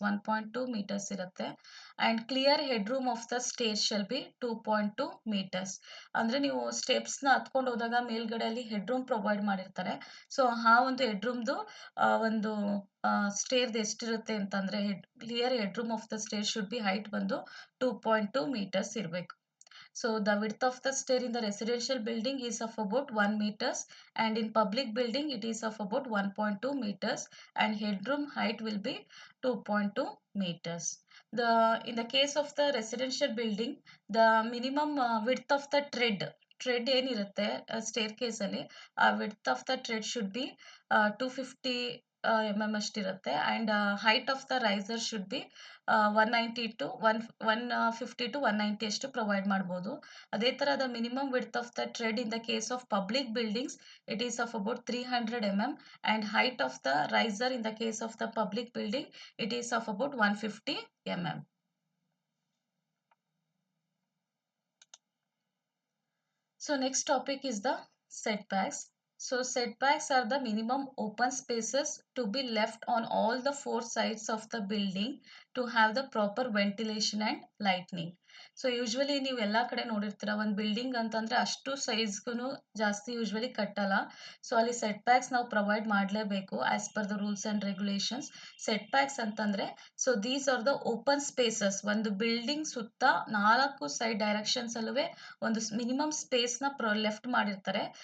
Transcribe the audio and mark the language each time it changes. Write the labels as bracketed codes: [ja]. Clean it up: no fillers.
[en] 1.2 metres ಇರುತ್ತೆ. And clear head room of the stair shall be 2.2 metres. [kn] ಅಂದರೆ ನೀವು ಸ್ಟೆಪ್ಸ್ನ ಹತ್ಕೊಂಡು ಹೋದಾಗ ಮೇಲ್ಗಡೆಯಲ್ಲಿ ಹೆಡ್ ರೂಮ್ ಪ್ರೊವೈಡ್ ಮಾಡಿರ್ತಾರೆ. ಸೊ ಆ ಒಂದು ಹೆಡ್ ರೂಮ್ದು ಒಂದು ಸ್ಟೇರ್ದು ಎಷ್ಟಿರುತ್ತೆ ಅಂತಂದರೆ [en] clear head room of the stair should be [kn] height ಬಂದು 2.2 ಮೀಟರ್ಸ್ ಇರಬೇಕು. [en] So the width of the stair in the residential building is of about 1 meters and in public building it is of about 1.2 meters and headroom height will be 2.2 meters. In the case of the residential building, the minimum width of the tread [kn] ಏನಿರುತ್ತೆ stair ಕೇಸಲ್ಲಿ ಆ [en] width of the tread should be 250 mm [kn] ಅಷ್ಟಿರುತ್ತೆ. [en] and height of the riser should be 190 to 150 to 190 [kn] ಅಷ್ಟು provide ಮಾಡ್ಬೋದು. ಅದೇ ಥರ [en] The minimum width of the tread in the case of public buildings it is of about 300 mm and height of the riser in the case of the public building it is of about 150 mm. So next topic is the setbacks. So setbacks are the minimum open spaces to be left on all the four sides of the building to have the proper ventilation and lighting. [kn] So usually ನೀವು ಎಲ್ಲ ಕಡೆ ನೋಡಿರ್ತೀರ ಒಂದು building ಅಂತಂದರೆ ಅಷ್ಟು ಸೈಜ್ಗೂ ಜಾಸ್ತಿ usually ಕಟ್ಟಲ್ಲ. So ಅಲ್ಲಿ ಸೆಟ್ ಬ್ಯಾಕ್ಸ್ ನಾವು ಪ್ರೊವೈಡ್ ಮಾಡಲೇಬೇಕು [en] As per the rules and regulations. Setbacks ಅಂತಂದರೆ so these are the open spaces. [kn] ಒಂದು ಬಿಲ್ಡಿಂಗ್ ಸುತ್ತ 4 ಸೈಡ್ ಡೈರೆಕ್ಷನ್ಸಲ್ಲೂ ಒಂದು ಮಿನಿಮಮ್ ಸ್ಪೇಸ್ನ ಲೆಫ್ಟ್ ಮಾಡಿರ್ತಾರೆ.